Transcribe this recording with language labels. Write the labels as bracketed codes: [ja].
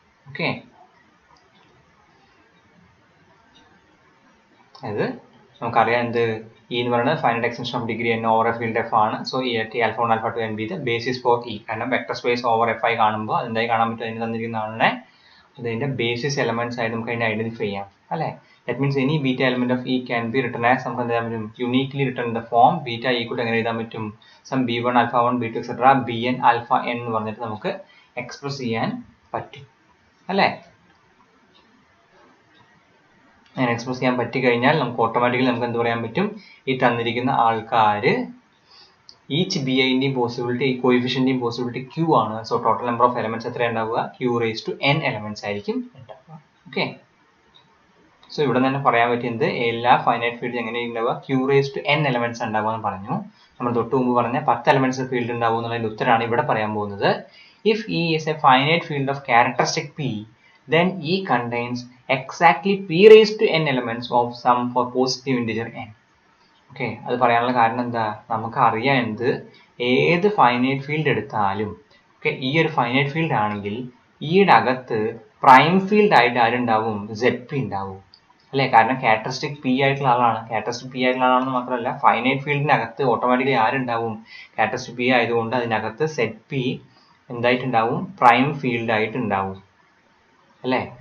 [ml] Okay, അത് നമുക്കറിയാം എന്ത്, E എന്ന് പറയുന്നത് finite extension of degree n over A field F ആണ്. സോ ഈ alpha 1 alpha 2 n B the basis for E. കാരണം വെക്ടർ സ്പേസ് ഓവർ എഫ് ആയി കാണുമ്പോൾ അതെന്തായി കാണാൻ പറ്റും, അതിന് തന്നിരിക്കുന്ന ആളിനെ അതിന്റെ ബേസിസ് എലമെന്റ്സ് ആയിട്ട് നമുക്ക് അതിനെ ഐഡന്റിഫൈ ചെയ്യാം അല്ലെ. [en] That means any beta element of E can be written as [ml] നമുക്ക് എന്താ പറ്റും, [en] uniquely written in the form beta equal to [ml] എങ്ങനെ എഴുതാൻ പറ്റും, [en] some b1 alpha 1 b2 etc bn alpha n [ml] എന്ന് പറഞ്ഞിട്ട് നമുക്ക് എക്സ്പ്രസ് ചെയ്യാൻ പറ്റും അല്ലെ. അങ്ങനെ എക്സ്പ്രസ് ചെയ്യാൻ പറ്റി കഴിഞ്ഞാൽ നമുക്ക് ഓട്ടോമാറ്റിക്കലി നമുക്ക് എന്ത് പറയാൻ പറ്റും, ഈ തന്നിരിക്കുന്ന ആൾക്കാര് ഈച്ച് ബി ഐന്റെയും പോസിബിലിറ്റി ഈ കോയിഫിഷ്യന്റെയും പോസിബിലിറ്റി q ആണ്. So total number of elements എത്ര ഉണ്ടാവുക, q raise to n elements ആയിരിക്കും ഉണ്ടാവുക. ഓക്കെ, സോ ഇവിടെ തന്നെ പറയാൻ പറ്റിയത് എല്ലാ ഫൈനൈറ്റ് ഫീൽഡ് എങ്ങനെ ഉണ്ടാവുക, q raise to n elements ഉണ്ടാവുക എന്ന് പറഞ്ഞു. നമ്മൾ തൊട്ട് മുമ്പ് പറഞ്ഞ 10 എലമെന്റ്സ് ഫീൽഡ് ഉണ്ടാവും എന്നുള്ളതിന്റെ ഉത്തരമാണ് ഇവിടെ പറയാൻ പോകുന്നത്. [en] If E is a finite field of characteristic P, then E contains exactly p raised to n elements of sum for positive integer n. [ml] Okay, അത് പറയാനുള്ള കാരണം എന്താ, നമുക്ക് അറിയാം എന്ത്, ഏത് ഫൈനൈറ്റ് ഫീൽഡ് എടുത്താലും ഓക്കെ ഈ ഒരു ഫൈനൈറ്റ് ഫീൽഡ് ആണെങ്കിൽ ഈയുടെ അകത്ത് പ്രൈം ഫീൽഡ് ആയിട്ട് ആരുണ്ടാവും, ZP ഉണ്ടാവും അല്ലെ. കാരണം ക്യാരക്ടറിസ്റ്റിക് പി ആയിട്ടുള്ള ആളാണ്, ക്യാരക്ടറിസ്റ്റിക് പി ആയിട്ടുള്ള ആളാണെന്ന് മാത്രമല്ല ഫൈനൈറ്റ് ഫീൽഡിനകത്ത് ഓട്ടോമാറ്റിക്കലി ആരുണ്ടാവും, ക്യാരക്ടറിസ്റ്റിക് പി ആയതുകൊണ്ട് അതിനകത്ത് ZP എന്തായിട്ടുണ്ടാവും, പ്രൈം ഫീൽഡ് ആയിട്ട് ഉണ്ടാവും അല്ലെ.